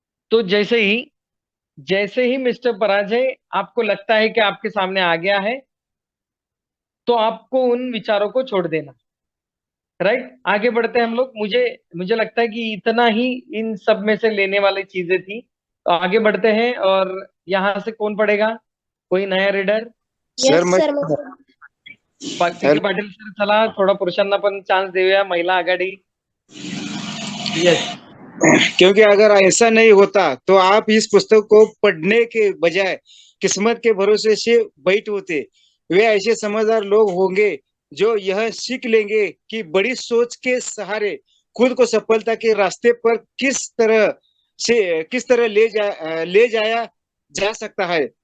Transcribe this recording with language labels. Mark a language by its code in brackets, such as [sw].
[hi] तो जैसे ही मिस्टर पराजय आपको लगता है कि आपके सामने आ गया है, तो आपको उन विचारों को छोड़ देना। राइट, आगे बढ़ते हैं हम लोग। मुझे मुझे लगता है कि इतना ही इन सब में से लेने वाली चीजें थी। तो आगे बढ़ते हैं, और यहाँ से कौन पढ़ेगा? कोई नया रीडर? सर मैं [mr] पीके पाटील सर, चला थोडा पुरुषांना पण चान्स देऊया, महिला आघाडी। [en] yes, [hi] क्योंकि अगर ऐसा नहीं होता तो आप इस पुस्तक को पढ़ने के बजाय किस्मत के भरोसे से बैठ होते। वे ऐसे समझदार लोग होंगे जो यह सीख लेंगे कि बड़ी सोच के सहारे खुद को सफलता के रास्ते पर किस तरह ले जाया जा सकता है।